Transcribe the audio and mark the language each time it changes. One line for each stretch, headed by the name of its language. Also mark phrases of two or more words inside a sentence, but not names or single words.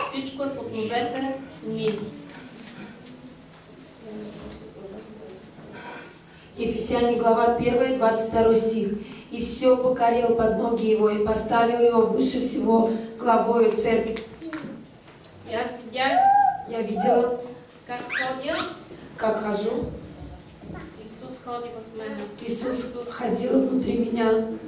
Bulgarian: всичко е под нозете ми. Ефесяне глава 1, 22 стих.
Russian: И все покорил под ноги его, и поставил его выше всего главою церкви. Я видела, как хожу. Иисус ходил внутри меня.